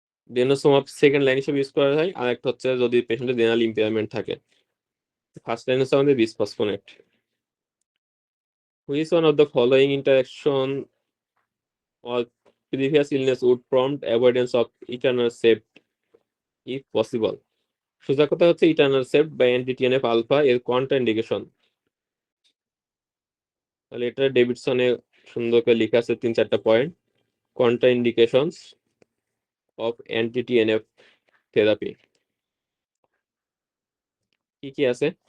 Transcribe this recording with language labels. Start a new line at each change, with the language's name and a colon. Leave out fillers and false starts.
Bangla: ডেনোসোমাপ second line হিসেবে use করা হয়, আর একটা হচ্ছে যদি পেশেন্টের রেনাল ইম্পেয়ারমেন্ট থাকে। ফার্স্ট লাইন হচ্ছে আমাদের bisphosphonate.
English: Which one of the following interaction or previous illness would prompt avoidance of etanercept if possible?
Bangla: সোজা কথা হচ্ছে ইটানারসেপ্ট বা অ্যান্টি টিএনএফ আলফা এর কোয়ান্টা ইন্ডিকেশন। তাহলে এটা ডেভিডসনে সুন্দর করে লেখা আছে 3-4টা point. Quanta indications of anti TNF therapy কি কি আছে?